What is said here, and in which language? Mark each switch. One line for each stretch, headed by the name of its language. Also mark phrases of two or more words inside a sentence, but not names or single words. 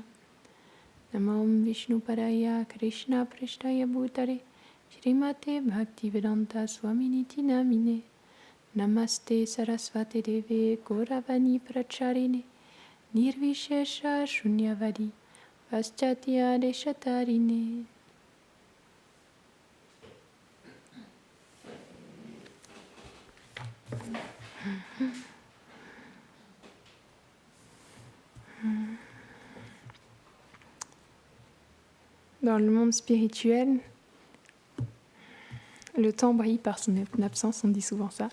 Sanskrit: नमः विष्णुपादाय कृष्णप्रेष्ठाय भूतले श्रीमते भक्तिवेदान्तस्वामिन् इति नामिने. नमस्ते सारस्वते देवे गौरवाणीप्रचारिणे निर्विशेषशून्यवादिपाश्चात्यदेशतारिणे.
French: Dans le monde spirituel, le temps brille par son absence, on dit souvent ça.